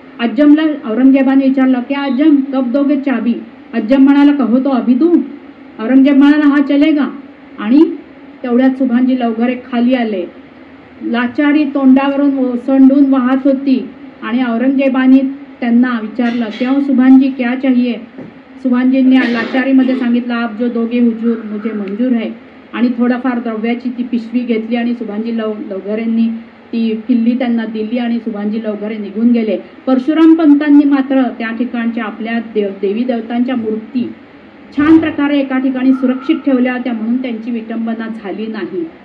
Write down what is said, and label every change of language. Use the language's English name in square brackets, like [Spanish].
[Marathi] अज्जमला औरंगजेबाने विचारलं की अज्जम [Hindi] कब दोगे चाबी. अज्जम [Marathi] म्हणाला [Hindi] कहो तो अभी दूं. औरंगजेब म्हणाला हा चलेगा. [Marathi] आणि तेवढ्यात सुभानजी लवघरे खाली आले. लाचारी तोंडावरून ओसंडून वाहत होती आणि औरंगजेबाने त्यांना विचारलं, [Hindi] क्यों सुभानजी क्या चाहिए? [Marathi] सुभानजींनी लाचारीमध्ये सांगितलं, [Hindi] आप जो दोगे हुजूर मुझे मंजूर है. [Marathi] आणि थोडाफार द्रव्याची ती पिशवी घेतली आणि सुभानजी लवघरेंनी ती किल्ली त्यांना दिली आणि सुभानजी लवघरे निघून गेले. परशुराम पंतांनी मात्र त्या ठिकाणच्या आपल्या देवी देवतांच्या मूर्ती छान प्रकारे एका ठिकाणी सुरक्षित ठेवल्या होत्या, म्हणून त्यांची विटंबना झाली नाही.